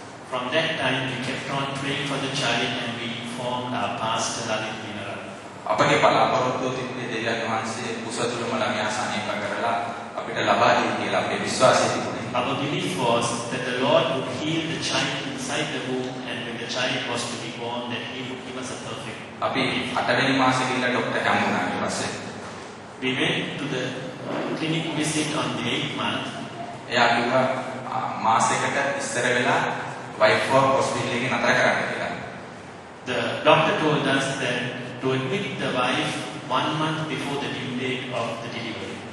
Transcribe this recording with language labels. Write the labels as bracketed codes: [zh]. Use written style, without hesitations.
[en] From that time we kept on praying for the child and we informed our pastor Lalit Leelanatna. [si] අපගේ බලාපොරොත්තුව තිබුණේ දෙවියන් වහන්සේ කුසතුලම ළමයා සනීප කරලා අපිට ලබා දෙයි කියලා අපේ විශ්වාසය තිබුණේ. [en] Our belief was that the Lord would heal the child inside the womb, and when the child was to be born, that He would give us a perfect. [si] අපි 8 වෙනි මාසෙ ගිහිල්ලා ડોක්ටර් හම්බුණා ඊට පස්සේ. [en] We went to the clinic visit on the 8th month. [si] එයා කිව්වා මාසෙකට ඉස්සර වෙලා වයිෆ්ව හොස්පිටල් එකේ නතර කරන්න කියලා. [en] The doctor told us that to admit the wife 1 month before the due date of the delivery.